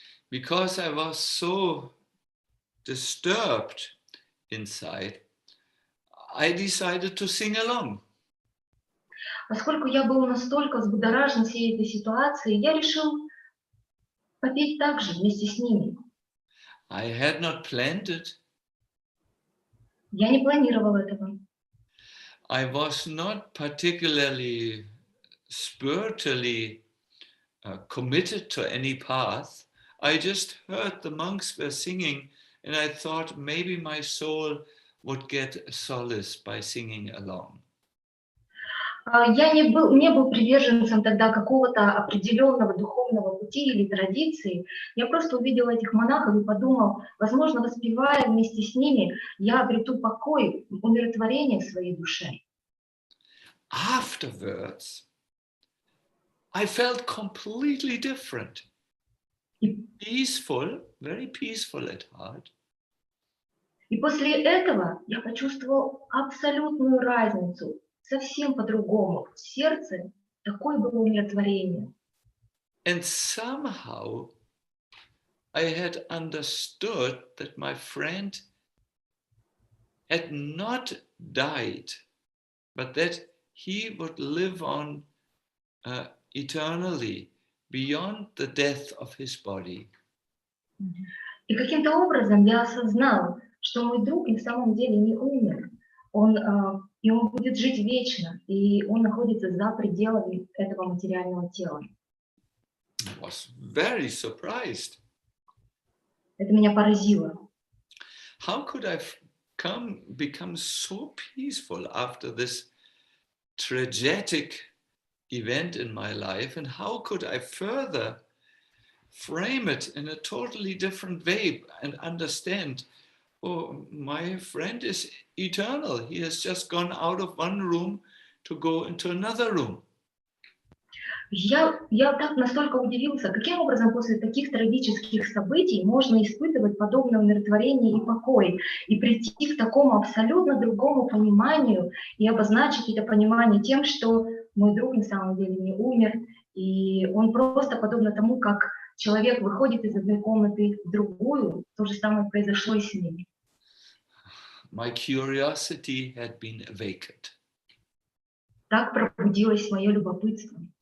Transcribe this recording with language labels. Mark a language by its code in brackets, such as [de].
[en] Because I was so disturbed inside, I decided to sing along. [ru] Поскольку я был настолько взбудоражен всей этой ситуацией, я решил попеть также вместе с ними. [en] I had not planned it. [ru] Я не планировал этого. [en] I was not particularly spiritually committed to any path. I just heard the monks were singing, and I thought maybe my soul would get solace by singing along. [ru] Я не был приверженцем тогда какого-то определенного духовного пути или традиции. Я просто увидела этих монахов и подумал, возможно, воспевая вместе с ними, я обрету покой, умиротворение в своей душе. [en] Afterwards, I felt completely different. Peaceful, very peaceful at heart. [ru] И после этого я почувствовал абсолютную разницу. Совсем по-другому. В сердце такое было умиротворение. [en] And somehow I had understood that my friend had not died, but that he would live on eternally beyond the death of his body. [ru] И каким-то образом я осознал, что мой друг на самом деле не умер. И он будет жить вечно, и он находится за пределами этого материального тела. [en] I was very surprised. [ru] Это меня поразило. [en] How could I become so peaceful after this tragic event in my life, and how could I further frame it in a totally different way and understand, oh, my friend is eternal. He has just gone out of one room to go into another room. [ru] Я так настолько удивился, каким образом после таких трагических событий можно испытывать подобное умиротворение и покой, и прийти к такому абсолютно другому пониманию и обозначить это понимание тем, что мой друг на самом деле не умер, и он просто подобно тому, как человек выходит из одной комнаты в другую, то же самое произошло и с ним. [en] My curiosity had been awakened. [ru] Так пробудилось мое любопытство.